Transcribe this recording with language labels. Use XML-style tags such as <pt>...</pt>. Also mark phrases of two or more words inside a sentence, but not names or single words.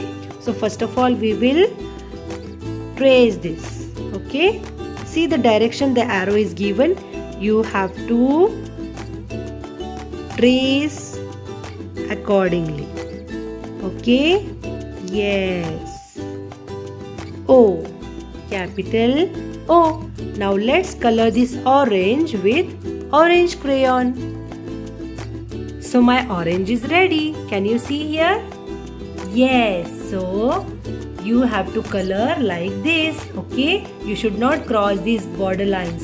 <en>So first of all we will trace this. Okay. See the direction the arrow is given. You have to trace accordingly. Okay. Yes. O. Capital O. Now let's color this orange with orange crayon. So my orange is ready. Can you see here? Yes. So you have to color like this. Okay. You should not cross these border lines.</en>